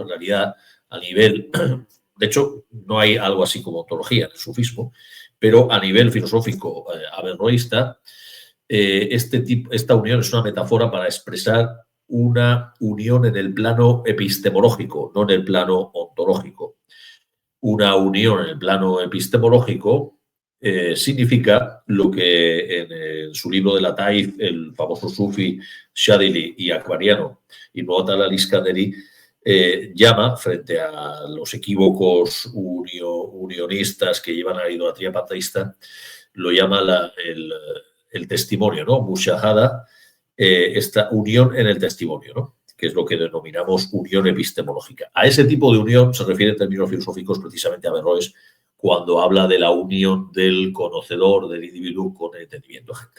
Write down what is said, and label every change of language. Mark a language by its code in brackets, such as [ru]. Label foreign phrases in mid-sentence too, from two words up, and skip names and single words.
[es] En realidad, a nivel, de hecho, no hay algo así como ontología en el sufismo, pero a nivel filosófico averroísta, esta unión es una metáfora para expresar una unión en el plano epistemológico, no en el plano ontológico. Una unión en el plano epistemológico significa lo que en su libro de la Taif, el famoso sufi Shadili y akbariano Ibn Atal al-Iskandari llama, frente a los equívocos unionistas que llevan a la idolatría panteísta, lo llama el testimonio, ¿no? Mushahada, esta unión en el testimonio, ¿no? Que es lo que denominamos unión epistemológica. A ese tipo de unión se refiere en términos filosóficos precisamente a Averroes cuando habla de la unión del conocedor, del individuo con el entendimiento agente.